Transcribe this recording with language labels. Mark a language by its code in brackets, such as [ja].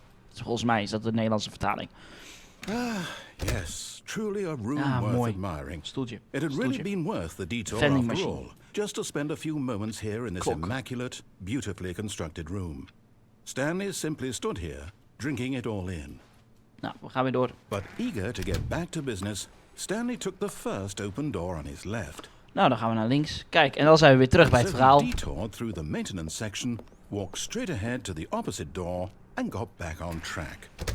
[nl] Dus volgens mij is dat de Nederlandse vertaling. [en] Yes, truly a room worth admiring. [nl] Stoeltje. [en] It had really been worth the detour after all, just to spend a few moments here in this immaculate, beautifully constructed room. Stanley simply stood here, drinking it all in. [nl] Nou, we gaan weer door. [en] But eager to get back to business, Stanley took the first open door on his left. [nl] Nou, dan gaan we naar links. Kijk, en dan zijn we weer terug bij het verhaal. [en] He detoured through the maintenance section, walked straight ahead to the opposite door, and got back on track.